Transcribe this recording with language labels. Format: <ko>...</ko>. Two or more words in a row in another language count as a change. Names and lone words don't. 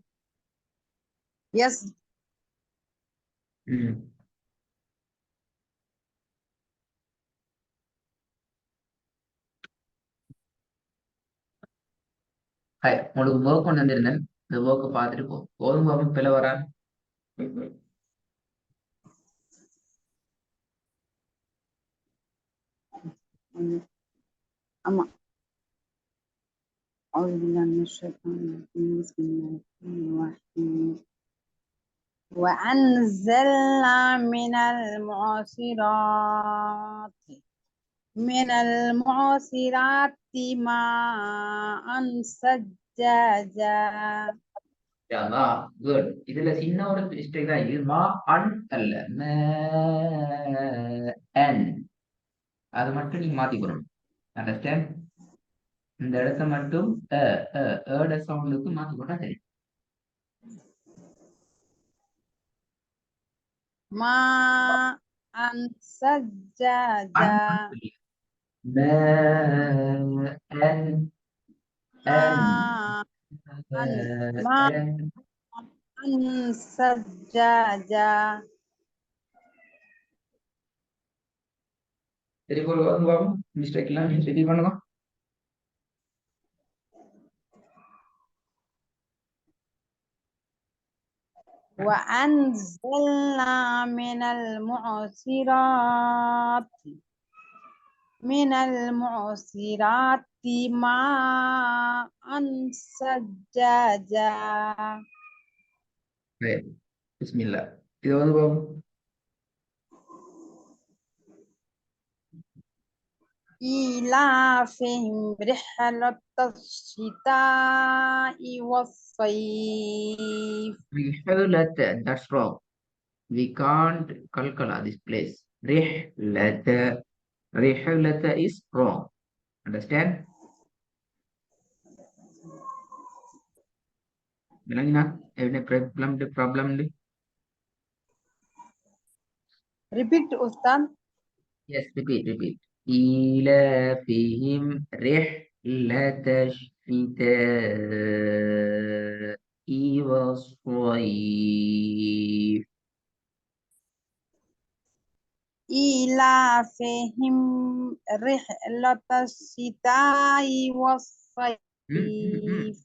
<en>Yes. Hi,</en> <ta>உங்களுக்கு work கொண்டு வந்திருந்தேன். இந்த work பார்த்துட்டு போ. போதும் பாபு பிள்ளை வரான். ஆமா.</ta> <ar>أعوذ بالله من الشيطان الرجيم بسم الله الرحمن الرحيم وأنزلنا من المعصرات ماء ثجاجا.</ar> <ta>குட். இதுல சின்ன ஒரு மிஸ்டேக் தான். இது மா அன் அல்ல அன். அது மட்டும் நீங்க மாத்திக்கணும். அண்டர்ஸ்டாண்ட்? இந்த இடத்த மட்டும் ஏட சவுண்டுக்கு மாத்திக்கொண்டா சரி.</ta> <ar>ماء ثجاجا. ماء ثجاجا.</ar> <ta>சரி போடுங்க பாபு. மிஸ்டேக் எல்லாம் நீங்க சரி பண்ணுங்க.</ta> <ar>وأنزلنا من المعصرات ماء ثجاجا.</ar> <ta>பிஸ்மில்லா. இது வந்து பாபு.</ta> <ar>إيلافهم رحلة الشتاء والصيف.</ar> <en>That's wrong. We can't kalkala this place. Rihlata is wrong. Understand? Bilangin any problem? Repeat, Ustad. Yes, repeat.</en> <ar>إيلافهم رحلة الشتاء والصيف. إيلافهم رحلة الشتاء والصيف.</ar>